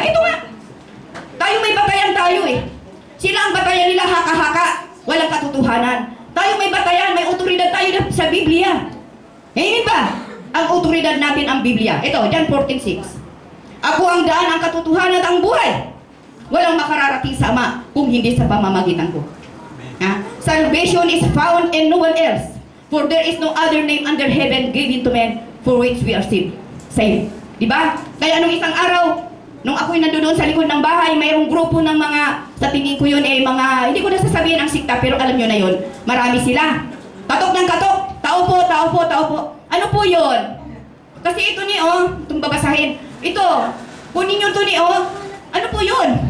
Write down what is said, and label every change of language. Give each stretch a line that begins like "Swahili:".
Filipino: Ito nga. Tayo may batayan tayo eh. Sila ang batayan nila haka-haka. Walang katotohanan. Tayo may batayan, may otoridad tayo sa Biblia. Amen ba? Ang otoridad natin ang Biblia. Ito, John 14:6. Ako ang daan, ang katotohanan at ang buhay. Walang makararating sa Ama kung hindi sa pamamagitan ko.
English: Salvation is found in no one else. For there is no other name under heaven given to men for which we are saved.
Filipino: Diba? Kaya nung isang araw, nung ako'y nandoon sa likod ng bahay, mayroong grupo ng mga, sa tingin ko yun mga, hindi ko na sasabihin ang sikta, pero alam nyo na yun, marami sila. Katok ng katok, tao po, tao po, tao po. Ano po yun? Kasi ito itong babasahin. Ito, kunin nyo ito ano po yun?